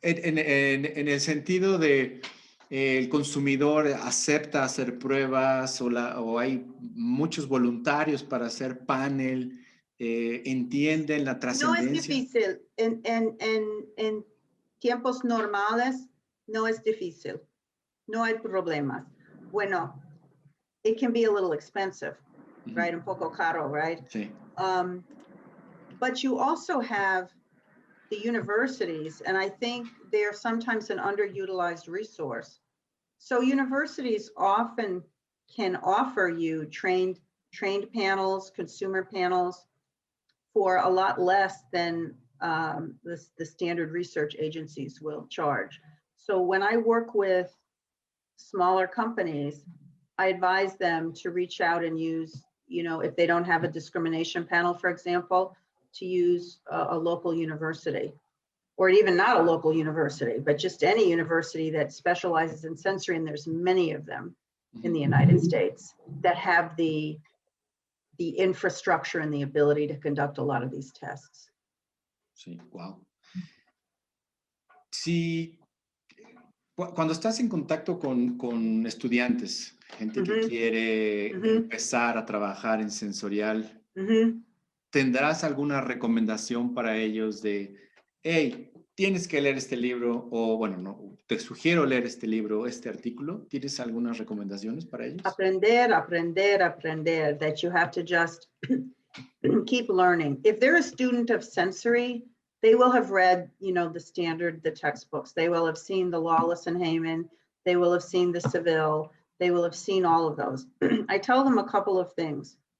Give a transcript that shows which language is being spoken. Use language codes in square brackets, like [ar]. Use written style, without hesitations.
[es] En el sentido de el consumidor acepta hacer pruebas o hay muchos voluntarios para hacer panel, entienden la No es trascendencia. difícil. En tiempos normales no es difícil. No hay problemas. [en] Bueno, it can be a little expensive, right? [es] Un poco caro, [en] right? [es] Sí. [en] But you also have the universities, and I think they're sometimes an underutilized resource. So universities often can offer you trained panels, consumer panels for a lot less than the standard research agencies will charge. So when I work with smaller companies, I advise them to reach out and use, if they don't have a discrimination panel, for example, to use a local university, or even not a local university, but just any university that specializes in sensory, and there's many of them in the United States that have the infrastructure and the ability to conduct a lot of these tests. [es] Sí, wow. Sí, cuando estás en contacto con estudiantes, gente que quiere empezar a trabajar en sensorial, ¿tendrás alguna recomendación para ellos de, hey, tienes que leer este libro, o bueno, no, te sugiero leer este libro, este artículo? ¿Tienes algunas recomendaciones para ellos? Aprender, [en] that you have to just keep learning. If they're a student of sensory, they will have read, the textbooks. They will have seen the Lawless and Heyman. They will have seen the Seville. They will have seen all of those. I tell them a couple of things.